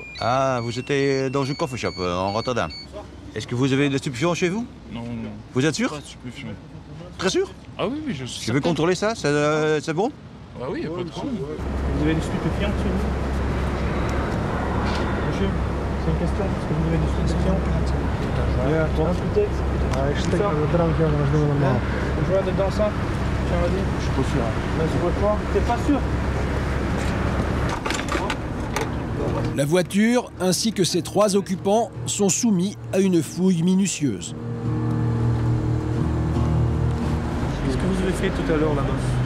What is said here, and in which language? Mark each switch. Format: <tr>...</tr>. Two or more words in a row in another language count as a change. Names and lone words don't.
<fr>Ah, vous étiez dans une</fr> <en>coffee shop</en> <fr>en Rotterdam. Est-ce que vous avez des stupéfiants chez vous? Non, non. Vous êtes sûr? Pas de stupéfiants. Très sûr? Ah oui, oui, je suis. Je vais contrôler ça, c'est bon? Ah oui, y a pas de problème. Vous avez des stupéfiants chez vous? Monsieur, c'est une question, est-ce que vous avez des stupéfiants?</fr> <nl>Ja, toch? Je steek aan de drank, jongen, dat doen we normaal.</nl> <fr>Je vois dedans ça? Tiens, vas-y. Je suis pas sûr. Mais je vois quoi? T'es pas sûr? La voiture, ainsi que ses 3 occupants, sont soumis à une fouille minutieuse. Qu'est-ce que vous avez fait tout à l'heure là-bas?</fr>